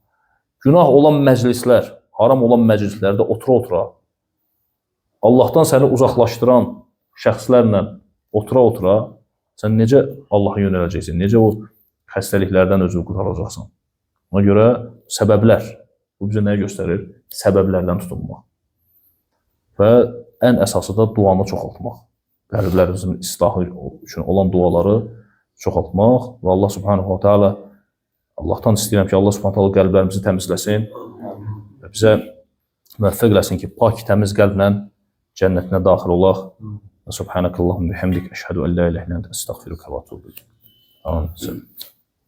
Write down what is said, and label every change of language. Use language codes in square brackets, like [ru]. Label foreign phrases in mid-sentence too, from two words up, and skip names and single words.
[az] Günah olan məclislər, haram olan məclislərdə otura-otura, Allahdan səni uzaqlaşdıran şəxslərlə otura-otura, sən necə Allaha yönələcəksən, necə o xəstəliklərdən özünü qurtaracaqsan? Ona görə səbəblər, bu bizə nəyə göstərir? Səbəblərdən tutunmaq. Və ən əsası da duanı çoxaltmaq. Qəlblərimizin islahı üçün olan duaları çoxaltmaq və Allah [ar] سبحانه وتعالى [az] Allahdan istəyirəm ki, Allah [ar] سبحانه وتعالى [az] qəlblərimizi təmizləsin və bizə müvəffəq eləsin ki, pak, təmiz qəlblə cənnətinə daxil olaq. [ar] وسبحانك اللهم بحمدك أشهد أن لا إله إلا أنت أستغفرك وأتوب إليك. [az] Amin.